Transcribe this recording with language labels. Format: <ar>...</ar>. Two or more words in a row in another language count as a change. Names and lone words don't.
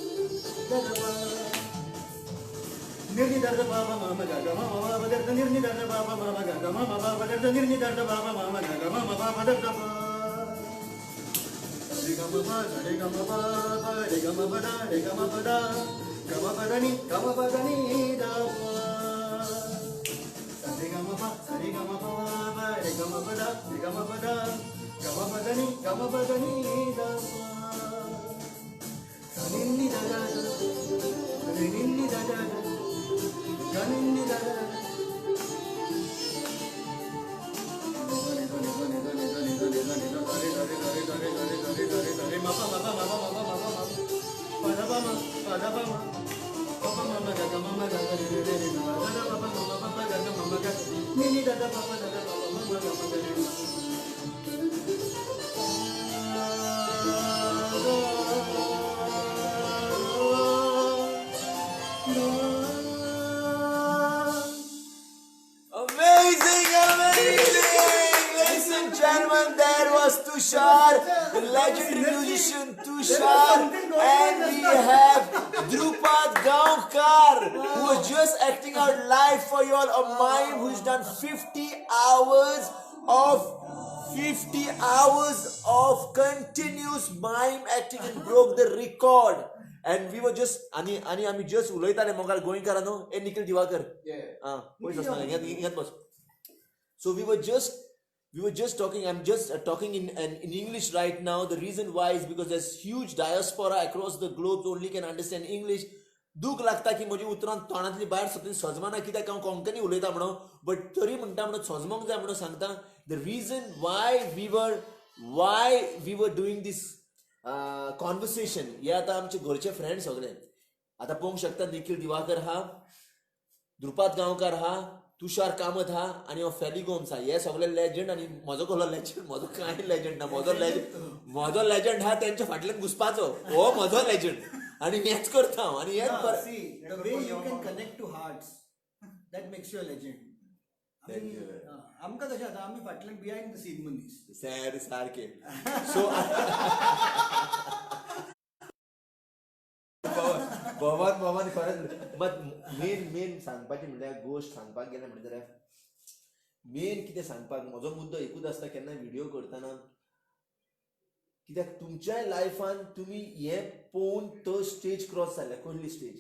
<en>da da pa nirni da da papa mama ga ga mama papa da da nirni da da papa mama ga ga mama papa da da nirni da da papa mama ga ga mama papa da da pa re ga ma pa re ga ma pa re ga ma pa da re ga ma pa da ga ma pa da ni da pa re ga ma pa re ga ma pa re ga ma pa da re ga ma pa da ga ma pa da ni da pa sa ni ni da da re ni ni da da ga ni ni da da ma pa ma pa ma pa ma pa ma pa ma pa da pa ma pa da pa ma papa mama ga ga mama ga ga re re re na da da papa mama papa ga ga mama ga ni ni da da papa da da papa mama ga ma ga re Amazing! Ladies and gentlemen, that was Tushar, the legendary musician Tushar. Tushar, something going on and just we now. have Drupad Gaonkar, who is just acting out live for you all. A mime who's done 50 hours of continuous mime acting and broke the record. And we were just</en> <kok>आणि आम्ही just उलयताले मोगाल गोंयकारांनो ए निखिल दिवाकर पयस आसना इंगात बस.</kok> <en>So we were just talking. I'm just talking in English right now. The reason why is because there's huge diaspora across the globe. Only can understand English.</en> <kok>दूख लागता की म्हजी उतरां तोंडांतली भायर सगळीं सजमाना कित्याक हांव कोंकणी उलयता म्हणून बट तरी म्हणटा म्हणून सजमोंक जाय म्हणून सांगता.</kok> <en>the reason why we were doing this conversation</en> <kok>हे आतां आमचे घरचे फ्रेंड सगळे आतां पळोवंक शकता. निखिल दिवाकर हा, द्रुपाद गांवकार हा, तुषार कामत हा आणि हो फेली गोम्स हा. हे सगळे लेजंड आणि म्हजो कसलो लेजंड, म्हजो कांय लेजंड ना. म्हजो लेजंड हा तेंच्या फाटल्यान घुसपाचो. हो म्हजो लेजंड आणि हेच करता हांव आणि हेच</kok> <en>See, the way you can connect to hearts, that makes you a legend.</en> <kok>आमकां कशें आतां आमी फाटल्यान</kok> <en>behind the scene</en> <kok>मनीस. सारखे. सो भवन खरेंच बट मेन सांगपाचें म्हणल्यार गोश्ट सांगपाक गेलें म्हणल्यार मेन कितें सांगपाक म्हजो मुद्दो एकूच आसता केन्ना व्हिडिओ करतना कित्याक तुमच्याय लायफान तुमी हें पळोवन तो</kok> <en>stage cross</en> <kok>जाल्या कसली स्टेज.</kok>